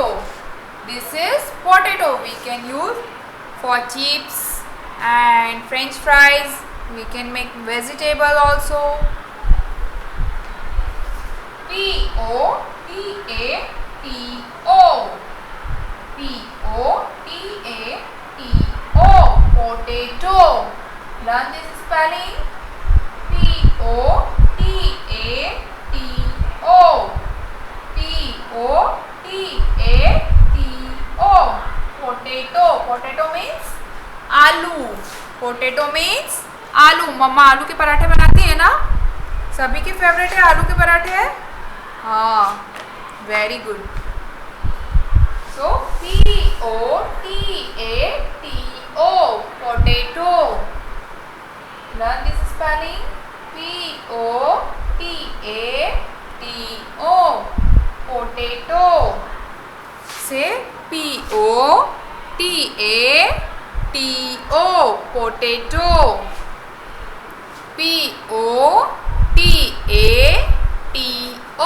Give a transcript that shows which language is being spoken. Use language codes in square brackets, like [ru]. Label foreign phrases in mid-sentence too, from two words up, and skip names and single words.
[en] This is potato. We can use for chips and french fries. We can make vegetable also. P-O-T-A-T-O. P-O-T-A-T-O. Potato. Learn this spelling. P-O-T-A-T-O. P-O-T-A-T-O. Potato. Potato means आलू. Potato means आलू. [hi] मम्मा आलू के पराठे बनाती है ना? सभी की फेवरेट है आलू के पराठे. [en] हाँ, very good. so P-O-T-A-T-O. Potato. Learn this spelling. P-O-T-A-T-O. Potato. Say P-O-T-A-T-O. Potato. P-O-T-A-T-O.